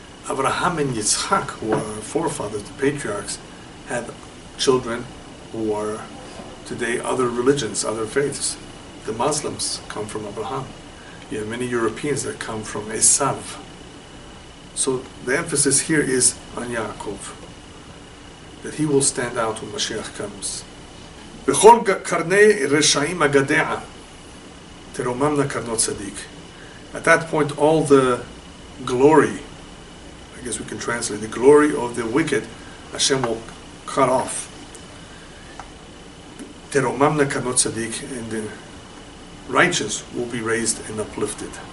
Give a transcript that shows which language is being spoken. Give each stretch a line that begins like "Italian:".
English: Abraham and Yitzchak, who are our forefathers, the patriarchs, had children who are today other religions, other faiths. The Muslims come from Abraham. You have many Europeans that come from Esav. So the emphasis here is on Yaakov, that he will stand out when Mashiach comes.
Hebrew: בכל קרני רשעים אגדיה תרוממנה קרנות צדיק.
English: At that point, all the glory, I guess we can translate, the glory of the wicked, Hashem will cut off.
Hebrew: Teromamna karnot tzaddik,
English: and the righteous will be raised and uplifted.